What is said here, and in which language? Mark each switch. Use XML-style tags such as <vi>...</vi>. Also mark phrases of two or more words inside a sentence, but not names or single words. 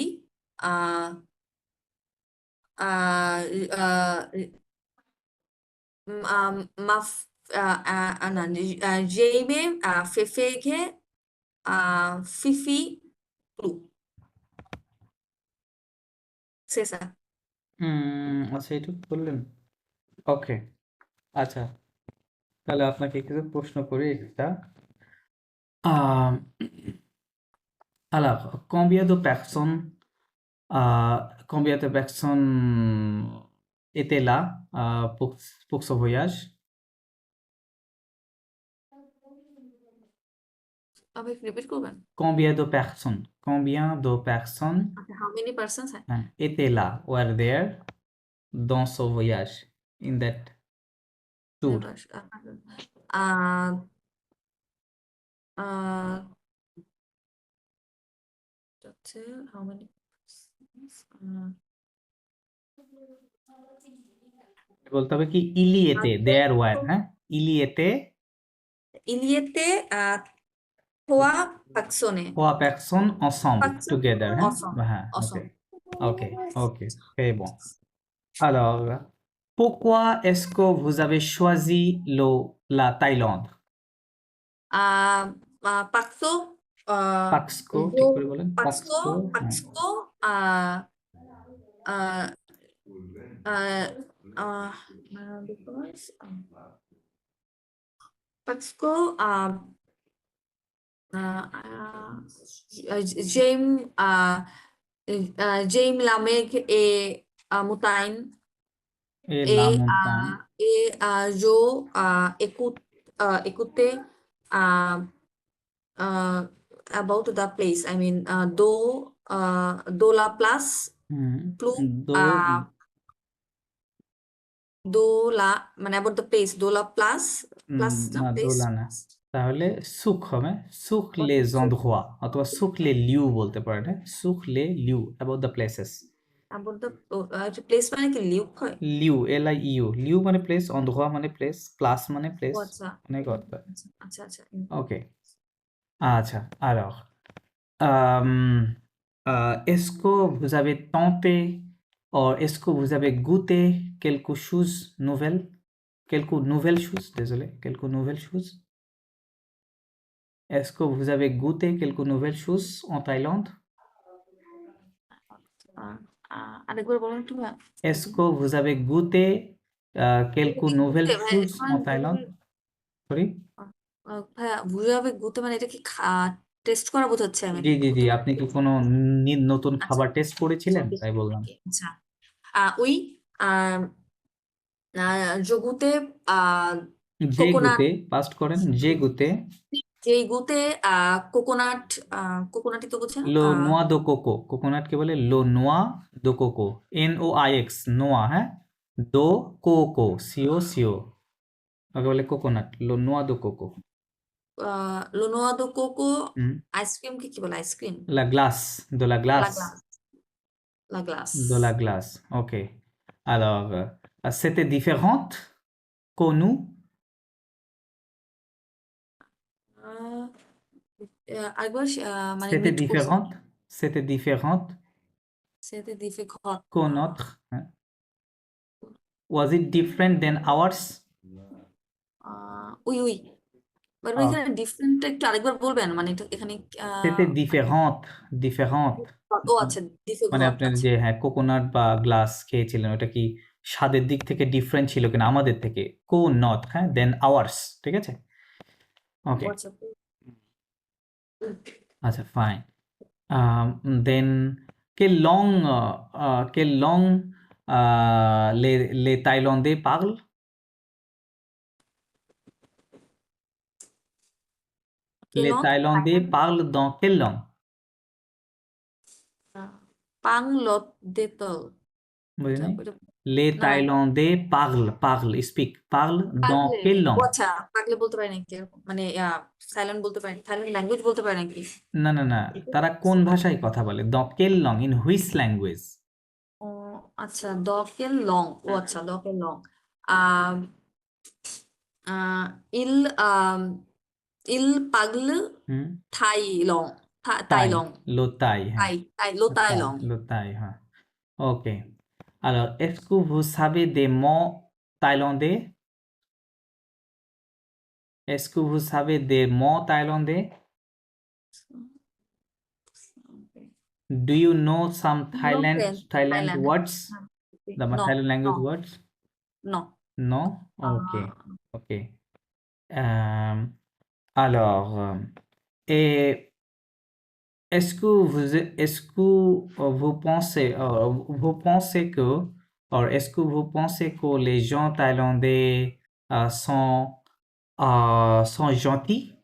<fr>Euh, euh, euh, non, j'ai aimé Fefege, Fifi, Blue. C'est ça.</fr> <bn>আচ্ছা এইটুকু বললেন, ওকে। আচ্ছা তাহলে আপনাকে কিছু প্রশ্ন করি একটা। আহ,</bn> <fr>alors combien de personnes étaient là pour ce voyage?</fr> <bn>Avec repeat করবেন?</bn> <fr>Combien de personnes</fr> <en>Okay, how many persons?</en> <fr>étaient là,</fr> <en>were there</en> <fr>dans ce voyage,</fr> <en>in that tour? Uh, uh, how many persons?</en> <bn>বলতে হবে কি</bn> <fr>il y était,</fr> <en>there were,</en> <bn>হ্যাঁ</bn> <fr>il y était Il y était 3 personnes. 3 personnes ensemble, Personnes</fr> <en>together, hein?</en> <fr>ensemble. Hein, ok, Ensemble. ok, ok, très bon. Alors, pourquoi est-ce que vous avez choisi la Thaïlande? Pakso, Paxco, Jo,</fr> <bn>ঠিক করে বলেন, Pakso, Paxco, হ্যাঁ।</bn> <en>Pakso, uh, uh, uh, because Pakso, James, James Lamek et Moutaine</en> <fr>Et la et, montagne. je écoutais</fr> <en>uh, about the place. I mean,</en> <fr>do la place plus Do- do la মানে</fr> <en>about the place</en> <fr>do la place plus the</fr> <bn>না</bn> <fr>place</fr> <bn>দোলা না, তাহলে সুখ হবে সুখ</bn> <fr>les endroits</fr> <bn>অথবা সুখ</bn> <fr>les lieux</fr> <bn>বলতে পারেন, হ্যাঁ সুখ</bn> <fr>les lieux</fr> <en>about the places. about the place</en> <bn>মানে কি লিউক হয়?</bn> <fr>lieu liu lieu</fr> <bn>মানে প্লেস, endroit মানে প্লেস, প্লাস মানে ও প্লেস, আচ্ছা অনেক অর্থ। আচ্ছা আচ্ছা ওকে আচ্ছা</bn> <fr>alors est-ce que vous avez tenté ou est-ce que vous avez goûté quelque chose nouvelle, quelques nouvelles choses, désolé, quelques nouvelles choses? Est-ce que vous avez goûté quelques nouvelles choses en Thaïlande?</fr> <bn>আরেকবার বলুন একটু ভাইয়া।</bn> <fr>Est-ce que vous avez goûté quelques nouvelles</fr> <bn>ভাইয়া,</bn> <fr>choses</fr> <bn>মানে</bn> <fr>en Thaïlande? Sorry?</fr> <bn>ভাইয়া বুঝাবে গুতে মানে এটা কি টেস্ট করা বোঝাচ্ছে? আমি জি জি জি, গুতে মানে আপনি কি কোনো নতুন আচ্ছা খাবার টেস্ট আচ্ছা করেছিলেন ওকে তাই বললাম। ওকে আচ্ছা</bn> <fr>oui je goûtais</fr> <bn>যে কোকোনাট গুতে পাস্ট করেন, যে গুতে যেই গুতে কোকোনাট কোকোনাটই তো বলছে না</bn> <fr>la noix de coco,</fr> <bn>কোকোনাটকে বলে</bn> <fr>la noix de coco, noix noix, হ্যাঁ de coco সিও সিও,</fr> <bn>ওকে বলে কোকোনাট,</bn> <fr>la noix de coco. la noix de coco হুম,</fr> <bn>আইসক্রিম কি বলে আইসক্রিম</bn> <fr>la glace, de la লা glace, glace la glace de la glace, ok. Alors, c'était différente que nous,</fr> <bn>আরেকবার মানে</bn> <fr>c'était</fr> <bn>মিট করছি</bn> <fr>différente, c'était différente c'était difficult que notre, hein.</fr> <en>Was it different than ours?</en> <fr>oui oui বাট আহ,</fr> <bn>এখানে ডিফারেন্টটা একটু আরেকবার বলবেন মানে এটা এখানে</bn> <fr>c'était</fr> <bn>মানে</bn> <fr>différente</fr> <bn>ও আচ্ছা মানে ডিফারেন্ট আপনার আচ্ছা যে হ্যাঁ কোকোনাট বা গ্লাস খেয়েছিলেন ওটা কি স্বাদের দিক থেকে ডিফারেন্ট ছিল কিনা আমাদের থেকে কো নট হ্যাঁ</bn> <en>than ours</en> <bn>ঠিক আছে ও ওকে আচ্ছা</bn> <fr>আচ্ছা</fr> <en>fine then</en> <fr>quelle langue les Thaïlandais parlent les কেলং Thaïlandais parlent dans quelle langue পাং লত দেতল</fr> <bn>বুঝে এটা নাই এটা</bn> <fr>les</fr> <bn>না</bn> <fr>Thaïlandais parlent speak parlent dans</fr> <bn>পাগলে</bn> <fr>quelle</fr> <bn>ও</bn> <fr>langue</fr> <bn>আচ্ছা পাগলে বলতে পারে নাকি এরকম মানে সাইলেন্ট বলতে পারে থাইল্যান্ড ল্যাঙ্গুয়েজ বলতে পারে নাকি না না না তারা কোন ভাষায় কথা বলে</bn> <fr>dans quelle langue</fr> <en>in which language</en> <bn>ও আচ্ছা</bn> <fr>de quelle langue</fr> <bn>ও আচ্ছা</bn> <fr>de quelle langue</fr> <bn>আহ আহ, ইল আম,</bn> <fr>il parle হুম thaï langue thaï</fr> <bn>তাই</bn> <fr>লং lo tai হ্যাঁ thaï thaï le thaï langue lo tai হ্যাঁ ok alors est-ce que vous savez des mots thaïlandais est-ce que vous savez des mots thaïlandais</fr> <en>do you know some Thailand থাইল্যান্ড words the নো Thailand নো language words নো no ok ok</en> <fr>alors et est-ce que vous pensez que or est-ce que vous pensez que les gens thaïlandais sont gentils</fr>